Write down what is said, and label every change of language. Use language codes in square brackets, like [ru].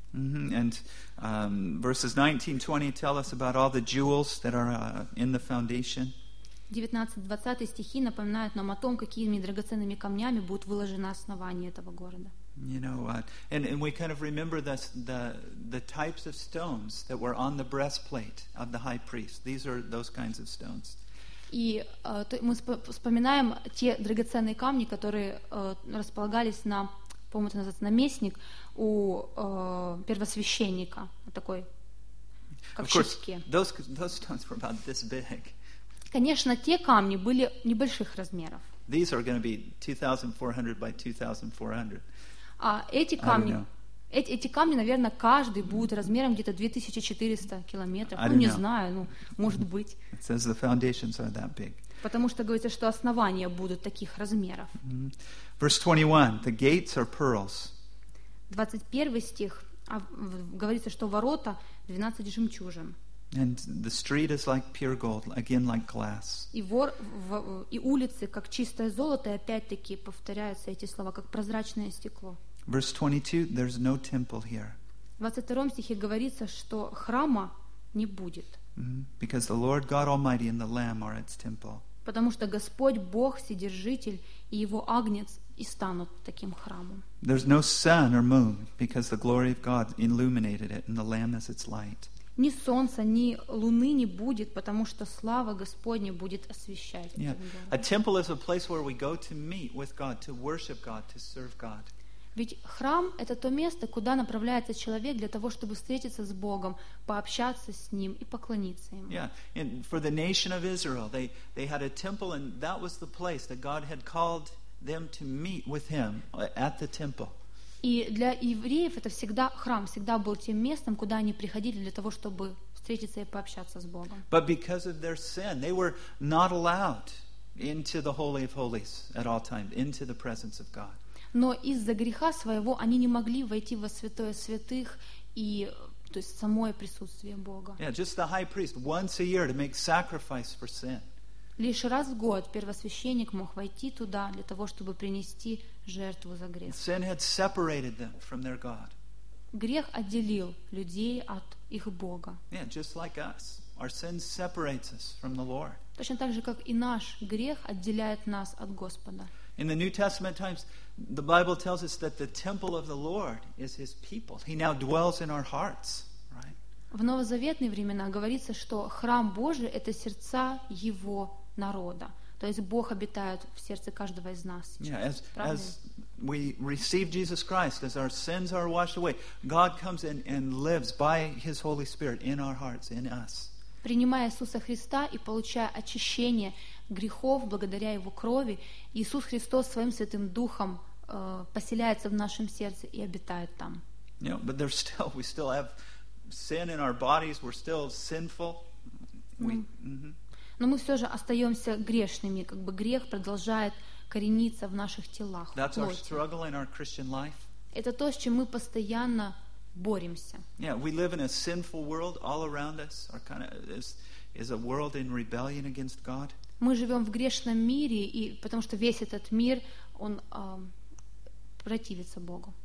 [en] And verses 19-20 tell us about all the jewels that are in the foundation. [ru] 19-20 стихи напоминают нам о том, какими драгоценными камнями будут выложены основания этого города. [en] You know what? And we kind of remember the types of stones that were on the breastplate of the high priest. These are those kinds of stones. [ru] И мы вспоминаем те драгоценные камни, которые располагались на, по-моему, это называется наместник у первосвященника, такой, как щитки. [en] Those stones were about this big. [ru] Конечно, те камни были небольших размеров. [en] These are going to be 2,400 by 2,400. [ru] А эти камни... Эти камни, наверное, каждый будет размером где-то 2400 километров. Ну, не знаю, ну, может быть. [en] It says the foundations are that big. [ru] Потому что говорится, что основания будут таких размеров. [en] Verse 21. The gates are pearls. [ru] 21 стих. Говорится, что ворота 12 жемчужин. [en] And the street is like pure gold, again like glass. [ru] И улицы, как чистое золото, и опять-таки повторяются эти слова, как прозрачное стекло. [en] Verse 22, there's no temple here. [ru] В 22 стихе говорится, что храма не будет. [en] Because the Lord God Almighty and the Lamb are its temple. [ru] Потому что Господь Бог Вседержитель и Его Агнец и станут таким храмом. [en] There's no sun or moon because the glory of God illuminated it and the Lamb is its light. [ru] Ни солнца, ни луны не будет, потому что слава Господня будет освещать. [en] Yeah. A temple is a place where we go to meet with God, to worship God, to serve God. [ru] Ведь храм — это то место, куда направляется человек для того, чтобы встретиться с Богом, пообщаться с Ним и поклониться Ему. [en] Yeah, and for the nation of Israel, they had a temple, and that was the place that God had called them to meet with Him at the temple. [ru] И для евреев это всегда храм, всегда был тем местом, куда они приходили для того, чтобы встретиться и пообщаться с Богом. [en] But because of their sin, they were not allowed into the Holy of Holies at all times, into the presence of God. [ru] Но из-за греха своего они не могли войти во святое святых и то есть самое присутствие Бога. [en] Yeah, just the high priest once a year to make sacrifice for sin. [ru] Лишь раз в год первосвященник мог войти туда для того, чтобы принести жертву за грех. [en] Sin had separated them from their God. [ru] Грех отделил людей от их Бога. [en] Yeah, just like us. Our sin separates us from the Lord. [ru] Точно так же, как и наш грех отделяет нас от Господа. [en] In the New Testament times, the Bible tells us that the temple of the Lord is His people. He now dwells in our hearts, right? [ru] В новозаветные времена говорится, что храм Божий — это сердца Его народа. То есть Бог обитает в сердце каждого из нас. [en] Yeah, as we receive Jesus Christ, as our sins are washed away, God comes in and lives by His Holy Spirit in our hearts, in us. [ru] Принимая Иисуса Христа и получая очищение грехов благодаря Его крови, Иисус Христос Своим Святым Духом поселяется в нашем сердце и обитает там. [en] Yeah, but there's still, we still have sin in our bodies, we're still sinful. [ru] Но мы все же остаемся грешными, как бы грех продолжает корениться в наших телах. [en] That's our struggle in our Christian life. [ru] Это то, с чем мы постоянно боремся. [en] Yeah, we live in a sinful world all around us. Our kind of is a world in rebellion against God. [ru] Мы живем в грешном мире, и потому что весь этот мир он противится Богу.